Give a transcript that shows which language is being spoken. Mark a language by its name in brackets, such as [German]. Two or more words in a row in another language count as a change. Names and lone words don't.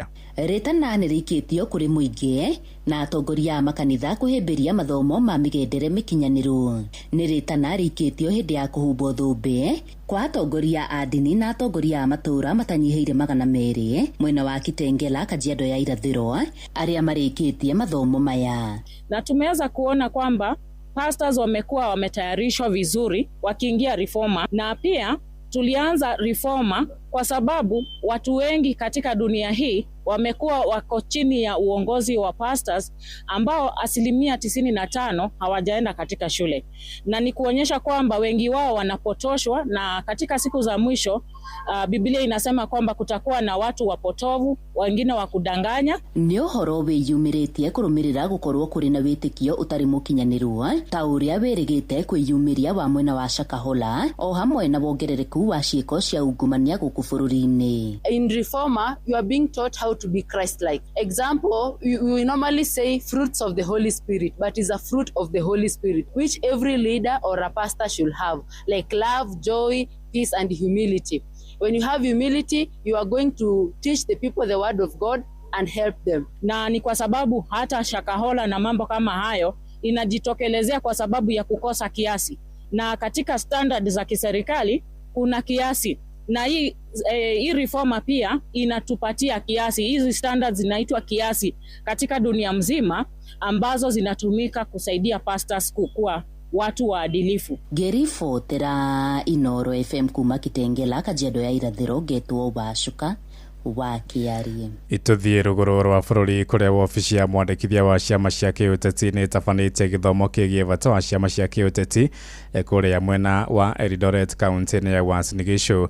[Kikuyu] ritana ni rikitio kuri muingi na atongoria makanitha kuhimbiria mathomo ma migendere mikinyaniru. Ni ritana rikitio hindi ya kuhubwo thumbi kwa atongoria a ndini na atongoria matura matanyihiire 200 mwena wa Kitengela, Kajiado ya irathiro aria marikitie mathomo maya, [Swahili] na tumeweza kuona kwamba pastors wamekuwa wametayarishwa vizuri wakiingia reforma, na pia tulianza reforma kwa sababu watu wengi katika dunia hii wamekuwa wako chini ya uongozi wa pastors ambao 95% hawajaenda katika shule, na ni kuonyesha kwamba wengi wao wanapotoshwa, na katika siku za mwisho Biblia inasema kwamba kutakuwa na watu wapotovu, wengine wa kudanganya. [Kikuyu] Ni uhoro wiyumiritie kurumirira gukorwo kuri na witikio utari mukinyaniru ta uria wirigite kwiyumiria wa mwena wa Shakahola o hamwe na wongerereku wa ciiko cia ungumania guku bururi-ini. [English] In reformer, you are being taught how to be Christ-like. Example, we normally say fruits of the Holy Spirit, but it's a fruit of the Holy Spirit which every leader or a pastor should have, like love, joy, peace and humility. When you have humility, you are going to teach the people the word of God and help them. [Swahili] Na ni kwa sababu hata Shakahola na mambo kama hayo inajitokelezea kwa sababu ya kukosa kiasi, na katika standard za kiserikali kuna kiasi, na hii reforma pia inatupatia kiasi. Hizi standards zinaitwa kiasi katika dunia mzima ambazo zinatumika kusaidia pastors kukua watu waadilifu. [Kikuyu] Gerifo tera Inoro FM kuma Kitengela, Kajiado ya irathiro, getwo Cuka wa Kiaria. Ituthie ruguru rwa bururi kuria wabici ya mwandikithia wa ciama cia kiuteti ni tabanite githomo kigie bata wa ciama cia kiuteti kuria mwena wa Eldoret County ya Uasin Gishu.